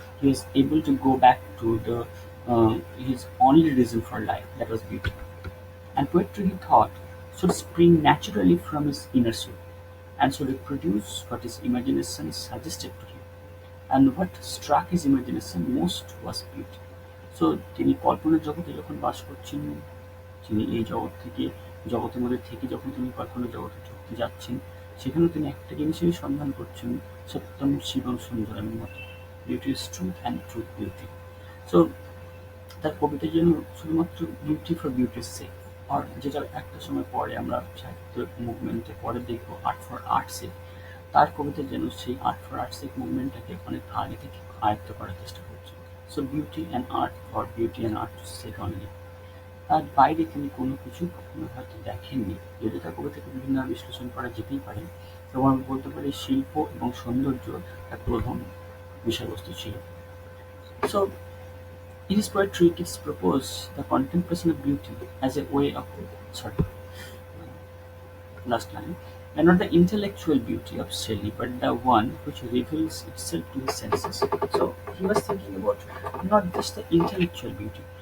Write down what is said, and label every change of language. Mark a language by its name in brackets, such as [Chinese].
[English] He was able to go back to the his only reason for life, that was beauty. And poetry, he thought, should spring naturally from his inner soul, and should reproduce what his imagination suggested to him. And what struck his imagination most was beauty. [Bangla] So তিনি কল্পনার জগতে যখন বাস করছেন, তিনি এই জগৎ থেকে জগতের মধ্যে থেকে যখন তিনি কল্পনার জগতে ঢুকতে যাচ্ছেন, সেখানেও তিনি একটা জিনিসেরই সন্ধান করছেন, সত্যম শিবম সুন্দরমের মতো, [English] Beauty is truth and truth beauty. [Bangla] So তার কবিতা যেন শুধুমাত্র বিউটি ফর বিউটির সেক, আর যেটা একটা সময় পরে আমরা সাহিত্য মুভমেন্টে পরে দেখবো আর্ট ফর আর্ট সেক, তার কবিতা যেন সেই আর্ট ফর আর্ট সেক মুভমেন্টটাকে অনেক আগে থেকে আয়ত্ত করার চেষ্টা করছে। [English] so beauty and art for beauty and art sake only, [Bangla] তার বাইরে তিনি কোনো কিছু কখনো হয়তো দেখেননি। যদি তার কবিতাকে বিভিন্ন বিশ্লেষণ করা যেতেই পারে, এবং আমি বলতে পারি শিল্প এবং সৌন্দর্য তার প্রধান বিষয়বস্তু ছিল। [English] So in his poetry, Keats proposed the contemplation of beauty as a way of, sorry, last line, and not the intellectual beauty of Shelley, but the one which reveals itself to his senses. So he was thinking about not just the intellectual beauty.